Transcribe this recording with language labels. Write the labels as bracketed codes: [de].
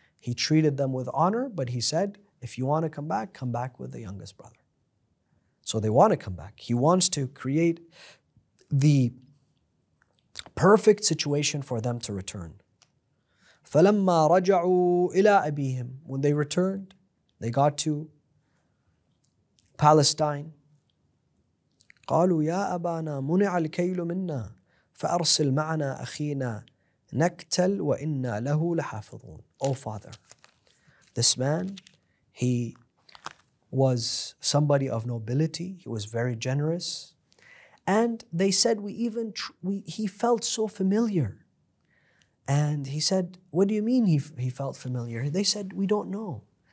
[en] He treated them with honor, but he said, if you want to come back with the youngest brother. So they want to come back. He wants to create the perfect situation for them to return. [ar] فَلَمَّا رَجَعُوا إِلَىٰ أَبِيهِمْ. [en] When they returned, they got to Palestine. [ar] قالوا يا أبانا منع الكيل منا فأرسل معنا أخينا نكتل وإنا له لحافظون. [en] Oh Father, this man, he was somebody of nobility, he was very generous. And they said, he felt so familiar. And he said, what do you mean he felt familiar? They said, we don't know.